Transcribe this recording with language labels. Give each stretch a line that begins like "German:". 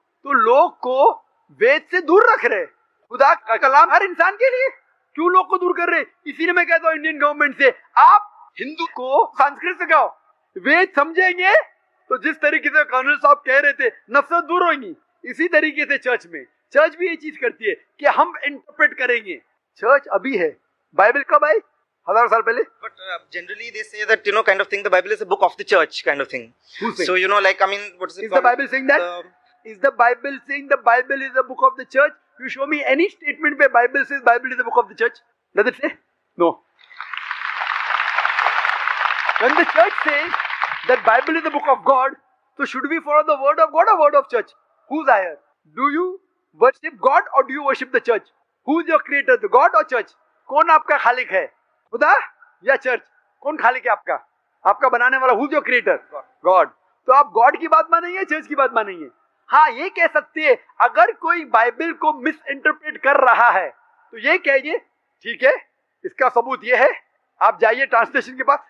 Hindi: तो लोग को वेद से दूर रख रहे. खुदा का कलाम हर इंसान के लिए, क्यों लोग को दूर कर रहे? इसीलिए मैं कहता हूँ इंडियन गवर्नमेंट से, आप हिंदू को संस्कृत सिखाओ. वेद समझेंगे तो जिस तरीके से कर्नल साहब कह रहे थे, नफरत दूर होगी. इसी तरीके से चर्च भी ये चीज करती है कि हम इंटरप्रेट करेंगे. चर्च अभी है, बाइबल कब आई? हजारों साल पहले.
English: But generally they say that kind of thing, the Bible is a book of the church kind of thing. Who's saying? So what is it Is called? the Bible saying that? Is the Bible saying the Bible is a book of the church? You show me any statement where Bible says Bible is a book of the church. Does it say? No. When the church says that Bible is the book of God, so should we follow the word of God or word of church? Who's higher? Do you worship God or do you worship the church? Who's your creator, the God or church?
Hindi: कौन आपका खालिक है, खुदा या church? कौन खालिक है आपका? आपका बनाने वाला.
English: Who's your creator? God.
Hindi: तो आप गॉड की बात मानेंगे, चर्च की बात मानेंगे? हाँ, ये कह सकते हैं अगर कोई बाइबल को मिस इंटरप्रेट कर रहा है तो ये कहिए ठीक है, इसका सबूत ये है, आप जाइए ट्रांसलेशन के पास.